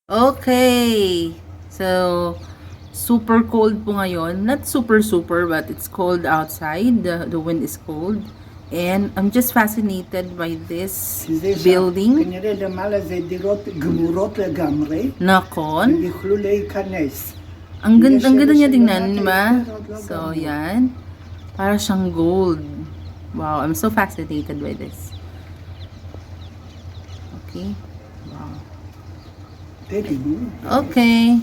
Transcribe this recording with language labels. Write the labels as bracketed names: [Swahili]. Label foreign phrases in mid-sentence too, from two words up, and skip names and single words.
[English] Okay. So, super cold [Filipino] po ngayon. [English] Not super super, but it's cold outside. The wind is cold. And I'm just fascinated by this building. [Hebrew] כנראה למעלה זה דירות גמורות לגמרי, Nakon. הם יוכלו להיכנס. [Filipino] Ang ganda, [English] Yes, [Filipino] niya [English] yes, [Filipino] tingnan, [English] yes, [Filipino] di ba? [English] yes, So, yes. [Filipino] yan. Para siyang gold. [English] Wow, I'm so fascinated by this. Okay. Wow. Very good. Okay.